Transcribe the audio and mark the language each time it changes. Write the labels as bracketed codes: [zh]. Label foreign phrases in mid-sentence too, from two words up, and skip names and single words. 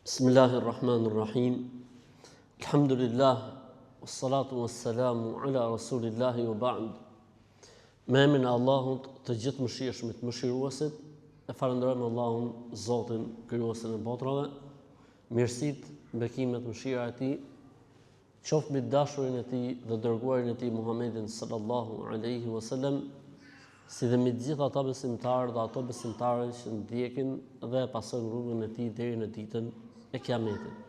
[ar] بسم الله الرحمن الرحيم. الحمد لله، والصلاة والسلام على رسول الله وبعد. [sq] Me emrin e Allahut, të gjithë mëshirshmit, mëshiruesit, e falenderojmë Allahun, Zotin, krijuesin e botrave. Mirësitë, bekimet, mëshira e Tij qoftë mbi dashurin e Tij dhe dërguarin e Tij Muhammedin [ar] صلى الله عليه وسلم, [sq] si dhe me të gjithë ata besimtarë dhe ato besimtare që ndjekin dhe pasojnë rrugën e Tij deri në ditën e Kiametit.